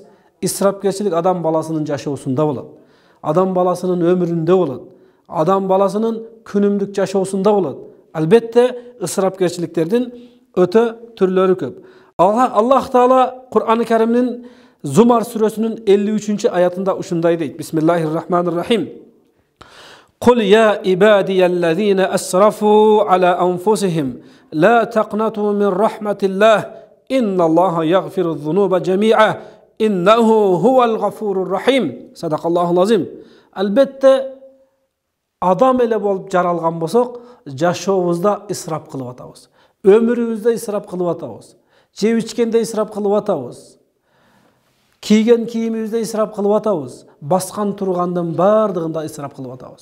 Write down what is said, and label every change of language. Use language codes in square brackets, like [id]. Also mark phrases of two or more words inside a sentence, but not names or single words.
[ky] Исрапкерчилик адам баласынын жашоосунда болот. Адам баласынын өмүрүндө болот. Адам баласынын күнүмдүк жашоосунда болот. Албетте ысырапкерчиликтердин өтө түрлөрү көп. Аллах Таала Кур'ан-ы Каримдин Зумар сүрөсүнүн 53 аятында ушундай дейт. [ar] بسم الله الرحمن الرحيم. قل يا عبادي الذين أسرفوا على أنفسهم لا تقنطوا من رحمة الله إن الله يغفر الذنوب جميعا إنه هو الغفور الرحيم صدق الله العظيم. [ky] Albatta адам эле болуп жаралган болсок, жашообузда исрап кылып атабыз. Өмүрүбүздө исрап кылып атабыз. Жеп ичкенде исрап кылып атабыз. Кийген кийимибизде исрап кылып атабыз. Баскан тургандын бардыгында исрап кылып атабыз.